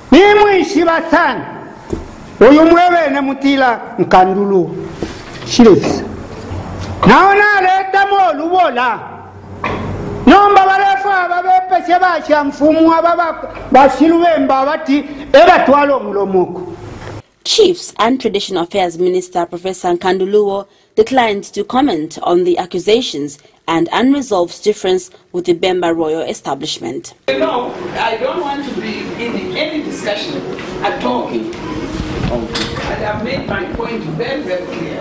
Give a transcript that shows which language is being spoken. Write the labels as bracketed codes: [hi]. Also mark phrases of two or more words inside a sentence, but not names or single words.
[bem] nimwishiba sana uyu mwebene mutila Nkanduluwo shilefisa naona leta molubola nomba balefu ababepeshe basha mfumu ababa bashilubemba bati ebatwala omulomoko. [en] Chiefs and Traditional Affairs Minister Professor Nkanduluwo declined to comment on the accusations and unresolved difference with the Bemba royal establishment. No, I don't want to be in any discussion at all. And I've made my point very, very clear.